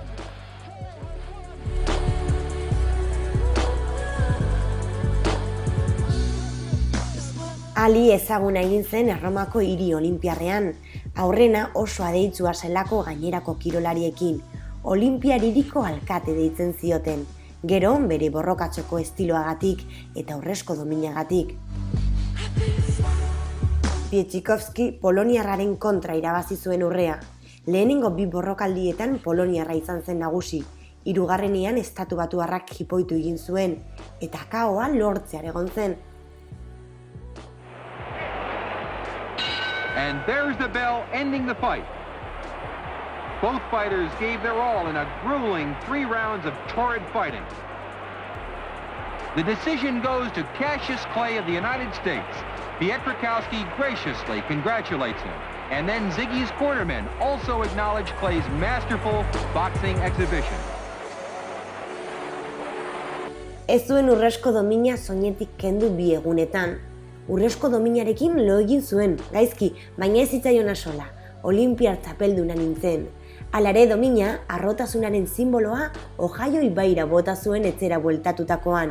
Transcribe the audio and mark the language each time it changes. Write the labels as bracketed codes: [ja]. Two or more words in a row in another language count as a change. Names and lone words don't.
[eu] Ali ezaguna egin zen Erromako hiri olinpiarrean, aurrena oso adeitzua zelako gainerako kirolariekin, Olinpiar hiriko alkate deitzen zioten, gero bere borrokatzeko estiloagatik eta urrezko dominagatik. Pietxikovski poloniarraren kontra irabazi zuen urrea. Lehenengo 2 borrokaldietan poloniarra izan zen nagusi, 3. estatu batuarrak jipoitu egin zuen, eta kaoa lortzear egon zen. [en] And there's the bell ending the fight. Both fighters gave their all in a grueling 3 rounds of torrid fighting. The decision goes to Cassius Clay of the United States. Pietrkowski graciously congratulates him. And then Ziggy's cornermen also acknowledge Clay's masterful boxing exhibition. [eu] Ez zuen urrezko domina soinetik kendu 2 egunetan. Urrezko dominarekin lo egin zuen, gaizki, baina ez zitzaion sola. Olinpiar txapelduna nintzen. Alare domina, arrotasunaren simboloa, Ohio ibaira bota zuen etzera bueltatutakoan.